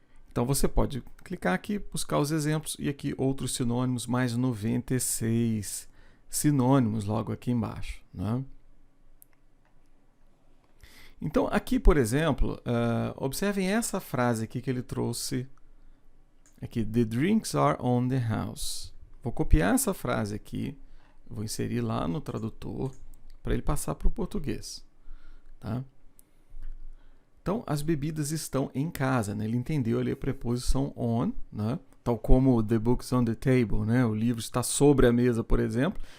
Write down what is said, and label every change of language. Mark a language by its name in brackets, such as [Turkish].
[Portuguese] Então você pode clicar aqui, buscar os exemplos, e aqui outros sinônimos, mais 96 sinônimos logo aqui embaixo. Né? Então aqui, por exemplo, observem essa frase aqui que ele trouxe. [English] Aqui, the drinks are on the house. [Portuguese] Vou copiar essa frase aqui, vou inserir lá no tradutor para ele passar para o português. Tá? Então, as bebidas estão em casa, né? Ele entendeu ali a preposição on, né? Tal como [English] the book's on the table, [Portuguese] né? O livro está sobre a mesa, por exemplo.